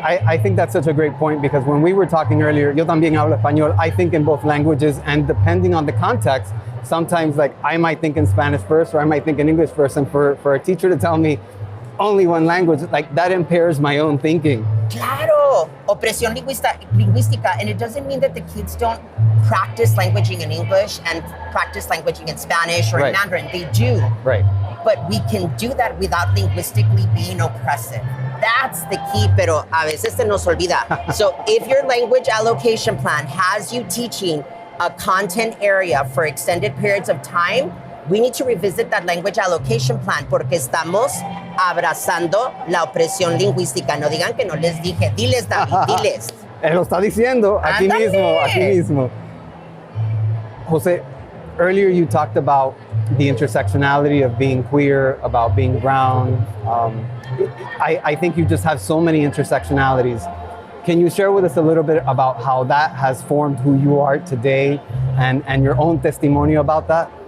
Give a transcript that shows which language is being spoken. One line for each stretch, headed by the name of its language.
English: I think that's such a great point, because when we were talking earlier,
Spanish: yo también hablo español,
English: I think in both languages, and depending on the context, sometimes I might think in Spanish first, or I might think in English first, and for a teacher to tell me only one language, that impairs my own thinking.
Spanish: Claro, opresión lingüística,
English: and it doesn't mean that the kids don't practice languaging in English and practice languaging in Spanish or in Mandarin. They do. Right. But we can do that without linguistically being oppressive. That's the key,
Spanish: pero a veces se nos olvida.
English: So if your language allocation plan has you teaching a content area for extended periods of time, we need to revisit that language allocation plan,
Spanish: porque estamos abrazando la opresión lingüística. No digan que no les dije. Diles, David, diles. Él lo está diciendo aquí mismo.
English: Jose, earlier you talked about the intersectionality of being queer, about being brown. I think you just have so many intersectionalities. Can you share with us a little bit about how that has formed who you are today and your own testimony about that?